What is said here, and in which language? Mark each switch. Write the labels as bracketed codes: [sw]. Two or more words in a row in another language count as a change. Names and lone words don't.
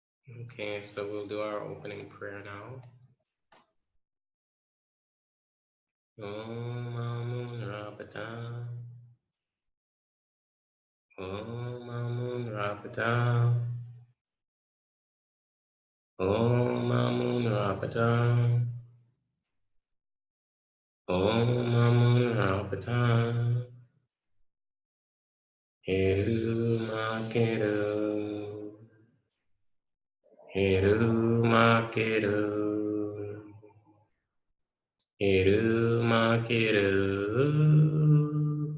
[en] Okay, so we'll do our opening prayer now. Om Amun Rabata. Om Amun Rabata. Om Amun Rabata. Om Amun Rabata. Heru Makeru. Heru Makeru. Heru Makeru.